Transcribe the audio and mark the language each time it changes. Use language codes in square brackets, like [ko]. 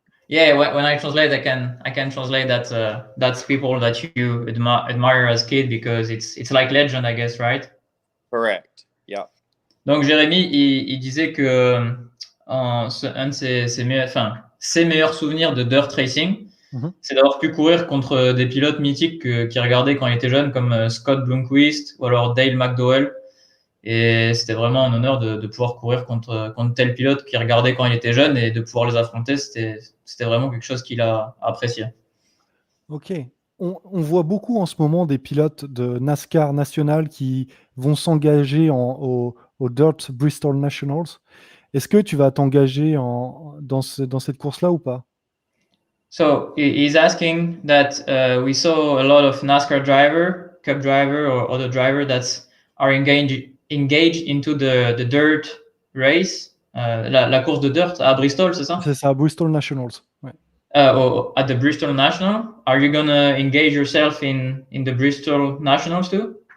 [en] When I translate, I can translate that that's people that you admire as kid because it's like legend, I guess, right? Correct. Yeah. [fr] Donc Jérémy, il disait que un de ses meilleurs souvenirs de dirt racing, c'est d'avoir pu courir contre des pilotes mythiques qu'il regardait quand il était jeune, comme Scott Bloomquist ou alors Dale McDowell. Et c'était vraiment un honneur de pouvoir courir contre tel pilote qu'il regardait quand il était jeune et de pouvoir les affronter. C'était vraiment quelque chose qu'il a apprécié. Ok. On voit beaucoup en ce moment des pilotes de NASCAR national qui vont s'engager au Dirt Bristol Nationals. Est-ce que tu vas t'engager dans cette course-là ou pas? [en] So he's asking that we saw a lot of NASCAR driver, Cup driver, or other driver that are engaged into the dirt race, [fr] la course de dirt à Bristol, c'est ça? C'est ça, Bristol Nationals. Ouais. [en] At the Bristol National, are you gonna engage yourself in the Bristol Nationals too?